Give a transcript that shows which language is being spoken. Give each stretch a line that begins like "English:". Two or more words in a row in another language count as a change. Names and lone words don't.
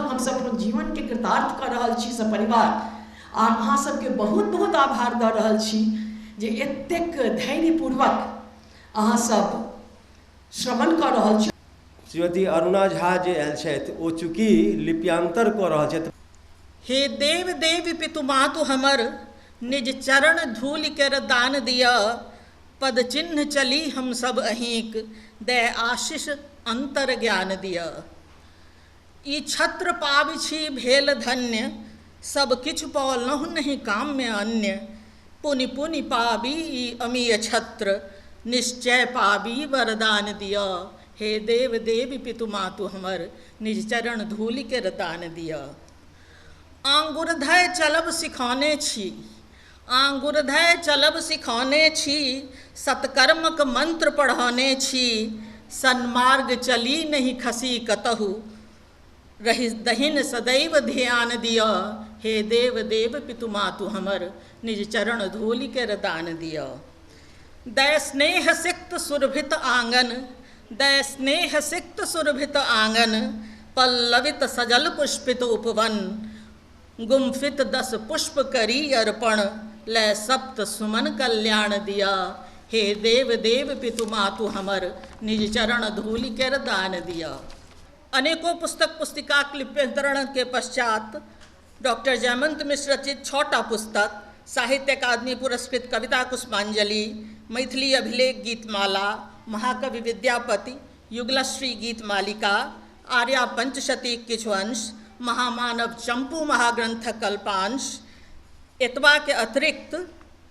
Maithili: हम सब अपन जीवन के कृतार्थ कर रहल छी सब परिवार, और अहाँ सबके बहुत बहुत आभार दऽ रहल छी जे एतेक धैर्यपूर्वक अहाँ सब श्रवण कर रहल छी। श्रीमती अरुणा झा जे आयल छथि, ओ चूँकि लिप्यांतर कऽ रहल छथि। हे देव देव पितु मातु हमर, निज चरण धूलि कर दान दिया, पद चिन्ह चली हम सब अहींक, दे आशीष अंतर ज्ञान दिया। ई छत्र पाबि छी भेल धन्य, सब किछु पौलहु नहीं काम में अन्य, पुनि पुनि पाबी ई अमीय छत्र, निश्चय पाबी वरदान दिया। हे देव देव पितु मातु हमर, निज चरण धूलि कर दान दिया। आंगुरधय चलब सिखाने छी, आंगुरधय चलब सिखाने छी, सत्कर्मक मंत्र पढ़ाने छी, सन्मार्ग चली नहीं खसी कतहु, रहि दहिन सदैव ध्यान दिया। हे देव देव पितु मातु हमर, निज चरण धूलि कर दान दिया। दै स्नेह सिक्त सुरभित आंगन, दै स्नेह सिक्त सुरभित आंगन, पल्लवित सजल पुष्पित उपवन, गुम्फित 10 पुष्प करी अर्पण, लय सप्त सुमन कल्याण दिया। हे देव देव पितु मातु हमर, निज चरण धूलि कर दान दिया। अनेकों पुस्तक पुस्तिका लिप्यंतरण के पश्चात डॉक्टर जयमंत मिश्र रचित 6टा पुस्तक, साहित्य अकादमी पुरस्कृत कविता पुष्पांजलि, मैथिली अभिलेख गीतमाला, महाकवि विद्यापति, युगलश्री गीत मालिका, आर्या पंचशती किछु अंश, महामानव चंपू महाग्रंथ कल्पांश, एतबा के अतिरिक्त